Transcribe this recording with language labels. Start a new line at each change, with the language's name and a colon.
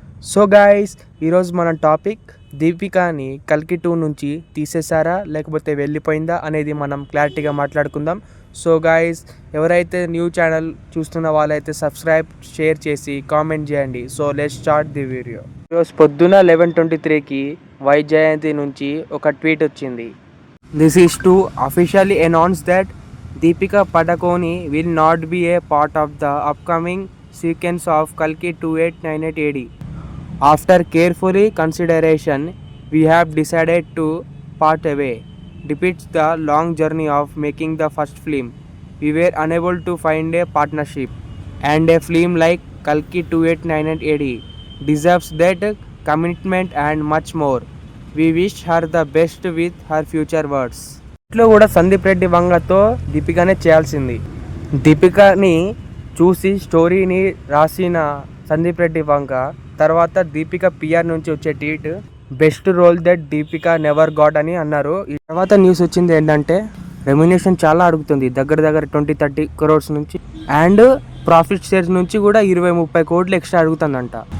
Telugu: So guys, ఈరోజు మన topic దీపికని కల్కి 2 నుంచి తీసేసారా లేకపోతే వెళ్ళిపోయిందా అనేది మనం క్లారిటీగా మాట్లాడుకుందాం. సో గాయ్స్, ఎవరైతే న్యూ ఛానల్ చూస్తున్న వాళ్ళైతే సబ్స్క్రైబ్, షేర్ చేసి కామెంట్ చేయండి.
English: So let's start the video.
Telugu: ఈరోజు పొద్దున 11:23కి వైజయంతి నుంచి ఒక ట్వీట్ వచ్చింది.
English: This is to officially announce that Deepika Padukone will not be a part of the upcoming sequence of Kalki 2898 AD. After carefully consideration, we have decided to part away. Depicts the long journey of making the first film. We were unable to find a partnership, and a film like Kalki 2898 AD deserves that commitment and much more. We wish her the best with her future works.
Telugu: ఇట్లో కూడా సందీప్ రెడ్డి వంగతో దీపికనే చేయాల్సింది. దీపికని చూసి స్టోరీని రాసిన సందీప్ రెడ్డి వంగ తర్వాత Deepika PR నుంచి వచ్చే tweet,
English: best role that Deepika never got
Telugu: అని అన్నారు. ఈ తర్వాత న్యూస్ వచ్చింది ఏంటంటే రెమ్యునేషన్ చాలా అడుగుతుంది, దగ్గర 20-30 crores నుంచి, అండ్ ప్రాఫిట్ షేర్స్ నుంచి కూడా 20-30 కోట్లు ఎక్స్ట్రా అడుగుతుందంట.